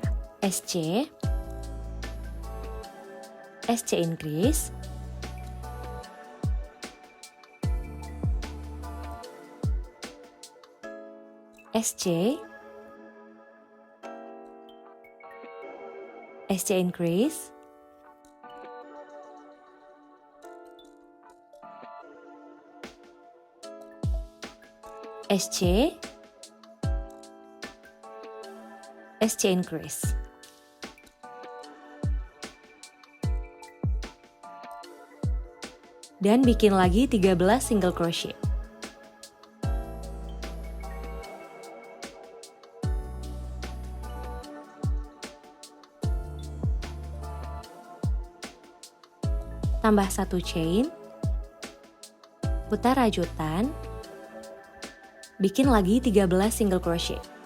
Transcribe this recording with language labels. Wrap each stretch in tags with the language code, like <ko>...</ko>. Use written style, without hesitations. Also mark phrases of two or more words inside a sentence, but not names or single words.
<en>SC, SC increase, SC, SC increase, SC, SC increase.</en> <id>Dan bikin lagi 13</id> <en>single crochet.</en> <id>Tambah satu chain, putar rajutan, bikin lagi 13</id> <en>single crochet.</en>